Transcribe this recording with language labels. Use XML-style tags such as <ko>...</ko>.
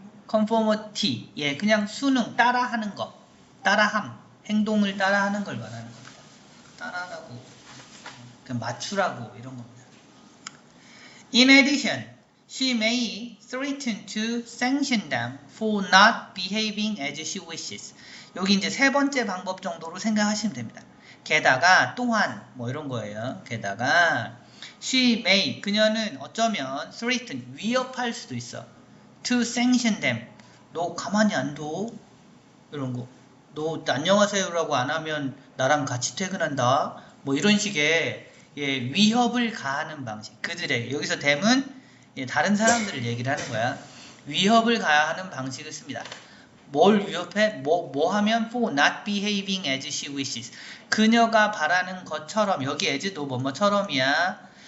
<ko>conformity, 예, 그냥 수능, 따라하는 거, 따라함, 행동을 따라하는 걸 말하는 겁니다. 따라하라고, 그냥 맞추라고 이런 겁니다.</ko> <en>In addition, she may threaten to sanction them for not behaving as she wishes.</en> <ko>여기 이제 세 번째 방법 정도로 생각하시면 됩니다. 게다가 또한 뭐 이런 거예요. 게다가</ko> <en>she may,</en> <ko>그녀는 어쩌면 threaten, 위협할 수도 있어.</ko> <en>to sanction them,</en> <ko>너 가만히 안 둬, 이런 거. 너 안녕하세요라고 안 하면 나랑 같이 퇴근한다. 뭐 이런 식의, 예, 위협을 가하는 방식. 그들에게, 여기서 them은, 예, 다른 사람들을 얘기를 하는 거야. 위협을 가하는 방식을 씁니다. 뭘 위협해?</ko> <en>뭐 하면 for not behaving as she wishes.</en> <ko>그녀가 바라는 것처럼, 여기 as도 뭐뭐처럼이야.</ko>